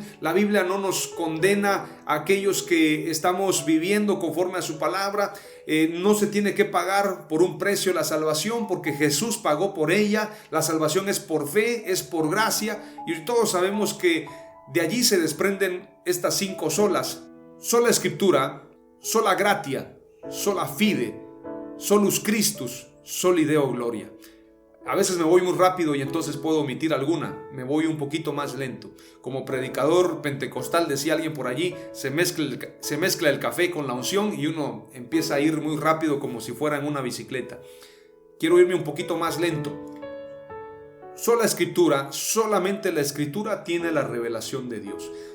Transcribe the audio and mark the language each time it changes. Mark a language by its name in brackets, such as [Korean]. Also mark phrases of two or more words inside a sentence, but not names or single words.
[Spanish] La Biblia no nos condena a aquellos que estamos viviendo conforme a su palabra. No se tiene que pagar por un precio la salvación porque Jesús pagó por ella. La salvación es por fe, es por gracia y todos sabemos que de allí se desprenden estas 5 solas: sola escritura, [Latin] sola gratia, sola fide, solus Christus, soli Deo gloria. [Spanish] A veces me voy muy rápido y entonces puedo omitir alguna, me voy un poquito más lento. Como predicador pentecostal, decía alguien por allí, se mezcla el café con la unción y uno empieza a ir muy rápido como si fuera en una bicicleta. Quiero irme un poquito más lento. Sola escritura, solamente la escritura tiene la revelación de Dios.